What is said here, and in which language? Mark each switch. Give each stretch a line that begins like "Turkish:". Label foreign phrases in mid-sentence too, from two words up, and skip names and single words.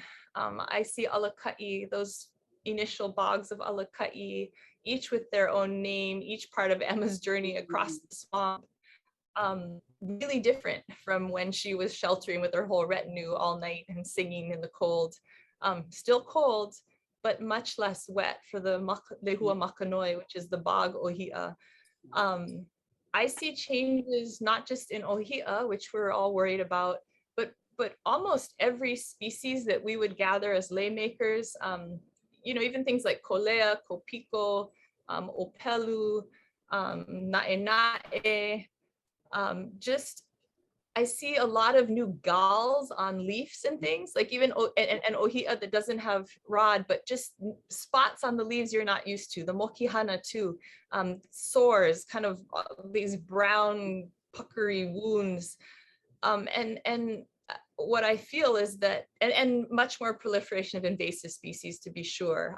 English: I see Alaka'i, those initial bogs of Alaka'i, each with their own name, each part of Emma's journey across the swamp. Really different from when she was sheltering with her whole retinue all night and singing in the cold. Still cold, but much less wet for the lehua makanoi, which is the bog ʻŌhiʻa. I see changes not just in ʻŌhiʻa, which we're all worried about, but almost every species that we would gather as laymakers, even things like kolea, kopiko, opelu, naʻenaʻe. I see a lot of new galls on leaves and things, like even an ʻŌhiʻa that doesn't have rod, but just spots on the leaves you're not used to. The mokihana too, sores, kind of these brown puckery wounds, and what I feel is that, and much more proliferation of invasive species, to be sure.